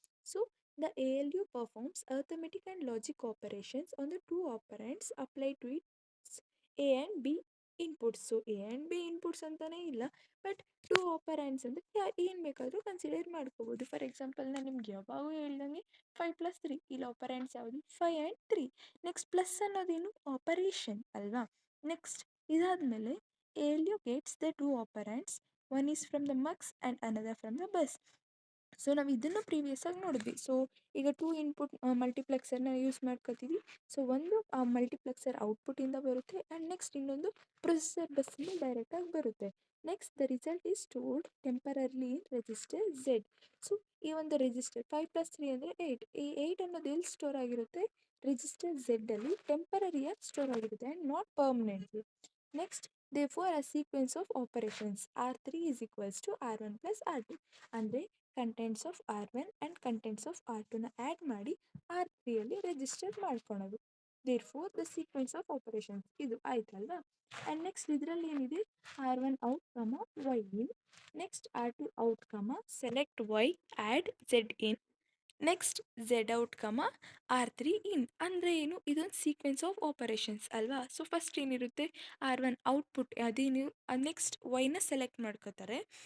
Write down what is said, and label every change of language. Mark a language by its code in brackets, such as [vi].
[en] So the A L U performs arithmetic and logic operations on the two operands apply to its A and B inputs. [kn] So A and B inputs ಅಂತಲೇ ಇಲ್ಲ, but two operands ಅಂದರೆ ಏನು ಬೇಕಾದರೂ consider ಮಾಡ್ಕೋಬೋದು. For example ನಾನು ನಿಮ್ಗೆ ಯಾವಾಗೂ ಹೇಳ್ದಂಗೆ 5+3 ಇಲ್ಲಿ ಆಪರೆಂಟ್ಸ್ ಯಾವುದು, 5 ಆ್ಯಂಡ್ 3. ನೆಕ್ಸ್ಟ್ ಪ್ಲಸ್ ಅನ್ನೋದೇನು, ಆಪರೇಷನ್ ಅಲ್ವಾ. [en] next [kn] ಇದಾದಮೇಲೆ [en] A L U gets the two operands, one is from the mux and another from the bus. [kn] So ನಾವು ಇದನ್ನು ಪ್ರೀವಿಯಸ್ ಆಗಿ ನೋಡಿದ್ವಿ. ಸೊ ಈಗ 2 ಇನ್ಪುಟ್ ಮಲ್ಟಿಪ್ಲೆಕ್ಸರ್ನ ಯೂಸ್ ಮಾಡ್ಕೋತೀವಿ. ಸೊ ಒಂದು ಆ ಮಲ್ಟಿಪ್ಲೆಕ್ಸರ್ ಔಟ್ಪುಟ್ಟಿಂದ ಬರುತ್ತೆ ಆ್ಯಂಡ್ ನೆಕ್ಸ್ಟ್ ಇನ್ನೊಂದು ಪ್ರೊಸೆಸರ್ ಬಸ್ಸಿಂದ ಡೈರೆಕ್ಟಾಗಿ ಬರುತ್ತೆ. [en] Next the result is stored temporarily in register Z. [kn] So ಈ ಒಂದು ರಿಜಿಸ್ಟರ್ 5+3 ಅಂದರೆ 8. ಈ 8 ಅನ್ನೋದು ಎಲ್ಲಿ ಸ್ಟೋರ್ ಆಗಿರುತ್ತೆ? ರಿಜಿಸ್ಟರ್ ಝೆಡ್ಡಲ್ಲಿ ಟೆಂಪರರಿಯಾಗಿ ಸ್ಟೋರ್ ಆಗಿರುತ್ತೆ and not permanently. [en] next therefore a sequence of operations R3 is equals to R1 plus R2 [kn] ಅಂದರೆ contents of R1 and contents of R2ನ add ಮಾಡಿ R3ಯಲ್ಲಿ ರಿಜಿಸ್ಟರ್ ಮಾಡ್ಕೊಳೋದು. There four the sequence of operations ಇದು ಆಯ್ತಲ್ವಾ. And next ಇದರಲ್ಲಿ ಏನಿದೆ R1 out ಕಮ Y ಇನ್, next R2 out ಕಮ select Y add Z ಇನ್, next Z out ಕಮ R3 ಇನ್. ಅಂದರೆ ಏನು? ಇದೊಂದು ಸೀಕ್ವೆನ್ಸ್ ಆಫ್ ಆಪರೇಷನ್ಸ್ ಅಲ್ವಾ. ಸೊ ಫಸ್ಟ್ ಏನಿರುತ್ತೆ R1 ಔಟ್ಪುಟ್ ಅದೇನು, ನೆಕ್ಸ್ಟ್ ವೈನ ಸೆಲೆಕ್ಟ್ ಮಾಡ್ಕೋತಾರೆ.